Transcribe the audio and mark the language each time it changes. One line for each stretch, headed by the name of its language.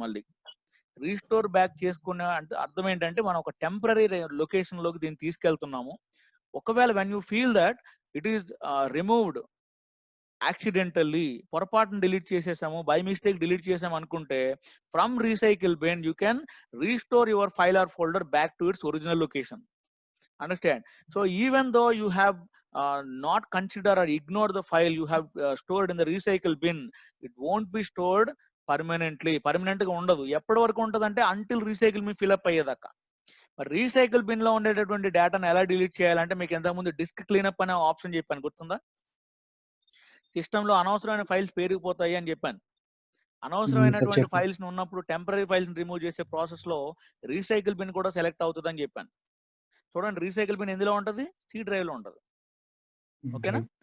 Telugu: మళ్ళీ restore back చేసుకునే అర్థం ఏంటంటే మనం ఒక టెంపరీ లొకేషన్ లోకి దీన్ని తీసుకెళ్తున్నాము.
English: ఒకవేళ when you feel that it is removed accidentally,
Telugu: పొరపాటును డిలీట్ చేసేసాము, బై మిస్టేక్ డిలీట్ చేసాము అనుకుంటే
English: From recycle bin you can restore your file or folder back to its original location. Understand? So even though you have not considered or ignored the file you have stored in the recycle bin, it won't be stored permanently.
Telugu: Permanent గా ఉండదు. ఎప్పటి వరకు ఉంటుందంటే
English: until recycle bin fill up
Telugu: అయ్యేదాకా. మరి recycle bin లో ఉండేటటువంటి డేటాను ఎలా డిలీట్ చేయాలంటే మీకు ఇంతకుముందు డిస్క్ క్లీనప్ అనే ఆప్షన్ చెప్పాను, గుర్తుందా? సిస్టంలో అనవసరమైన ఫైల్స్ పెరిగిపోతాయి అని చెప్పాను. అనవసరమైనటువంటి ఫైల్స్ ఉన్నప్పుడు టెంపరీ ఫైల్స్ రిమూవ్ చేసే ప్రాసెస్ లో రీసైకిల్ బిన్ కూడా సెలెక్ట్ అవుతుంది అని చెప్పాను. చూడండి, రీసైకిల్ బిన్ ఎందులో ఉంటుంది? సి డ్రైవ్ లో ఉంటుంది. ఓకేనా?